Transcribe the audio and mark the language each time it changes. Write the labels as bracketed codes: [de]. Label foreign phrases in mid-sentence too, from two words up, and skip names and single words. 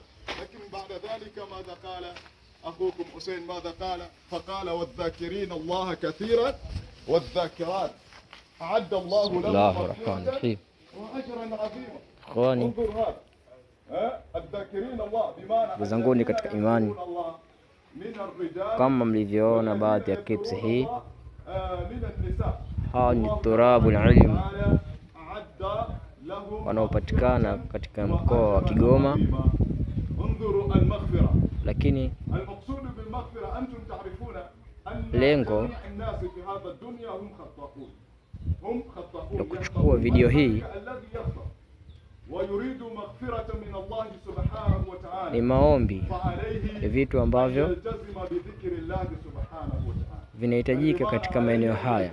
[ar] لكن بعد ذلك ماذا قال أخوكم حسين؟ ماذا قال؟ فقال والذاكرين الله كثيرا والذاكرات أعد الله لهم مغفرة وأجرا عظيما. انظر هذا الذاكرين الله بمعنى [sw] ndugu zanguni katika imani, kama mlivyoona baadhi ya clips hii, hawa ni turabu ilmu wanaopatikana katika mkoa wa Kigoma, lakini lengo la kuchukua video hii ni maombi ya vitu ambavyo vinahitajika katika maeneo haya.